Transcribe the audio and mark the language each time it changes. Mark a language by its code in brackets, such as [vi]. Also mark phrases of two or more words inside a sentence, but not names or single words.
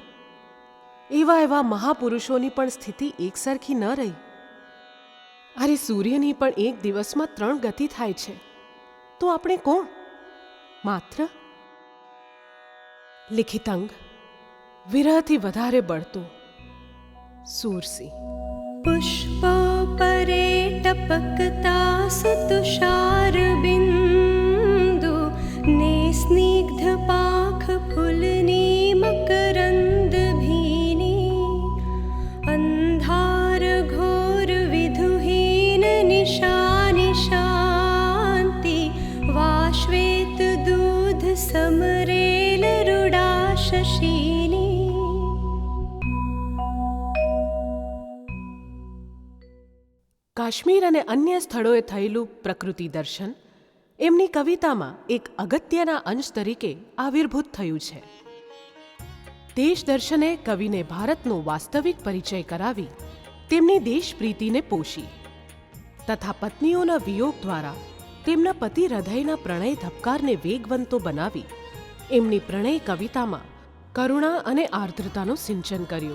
[gu] એવા એવા મહાપુરુષોની પણ સ્થિતિ એકસરખી ન રહી. અરે, સૂર્યની પણ એક દિવસમાં 3 ગતિ થાય છે, તો આપણે કોણ? માત્ર લિખિતંગ, વિરહથી વધારે બળતો સૂરસિંહ. પુષ્પોપરે ટપકતા સુતુષાર બિંદુ નિસ્નિગ્ધ પાખ ફુલની મકરંદ ભીની અંધાર ઘોર વિધુહીન નિશાનિ શાંતિ વાશ્વેત દૂધ સમરેલ રુડા શશીની. કાશ્મીર અને અન્ય સ્થળોએ થયેલું પ્રકૃતિ દર્શન એમની કવિતામાં એક અગત્યના અંશ તરીકે આવિર્ભૂત થયું છે. દેશ દર્શને કવિને ભારતનો વાસ્તવિક પરિચય કરાવી તેમની દેશપ્રીતિને પોષી તથા પત્નીઓના વિયોગ દ્વારા તેમના પતિ હૃદયના પ્રણય ધબકારને વેગવંતો બનાવી એમની પ્રણય કવિતામાં કરુણા અને આર્દ્રતાનું સિંચન કર્યું.